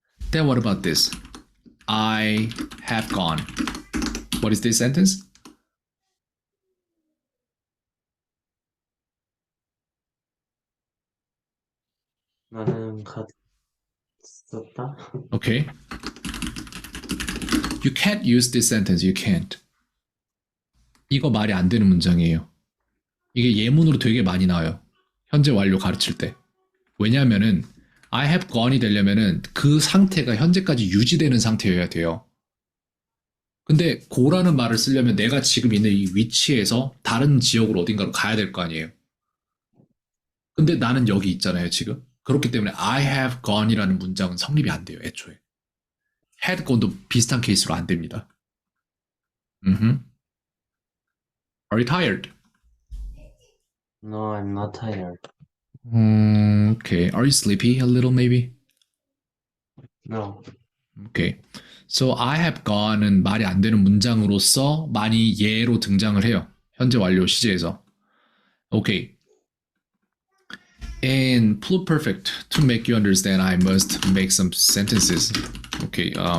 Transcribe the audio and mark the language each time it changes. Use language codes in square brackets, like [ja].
[en] Then what about this? I have gone. What is this sentence? [ko] 나는 갔었다. [en] Okay. You can't use this sentence. You can't. [ko] 이거 말이 안 되는 문장이에요. 이게 예문으로 되게 많이 나와요. 현재 완료 가르칠 때. 왜냐하면은 [en] I have gone [ko] 이 되려면은 그 상태가 현재까지 유지되는 상태여야 돼요. 근데 go라는 말을 쓰려면 내가 지금 있는 이 위치에서 다른 지역으로 어딘가로 가야 될 거 아니에요. 근데 나는 여기 있잖아요, 지금. 그렇기 때문에 [en] I have gone [ko] 이라는 문장은 성립이 안 돼요, 애초에. had gone도 비슷한 케이스로 안 됩니다. [en] Are you tired? No, I'm not tired. Okay. Are you sleepy a little maybe? No. Okay. So I have gone [ko] 은 말이 안 되는 문장으로서 많이 예로 등장을 해요. 현재 완료 시제에서. Okay. [en] In pluperfect, to make you understand, I must make some sentences. Okay.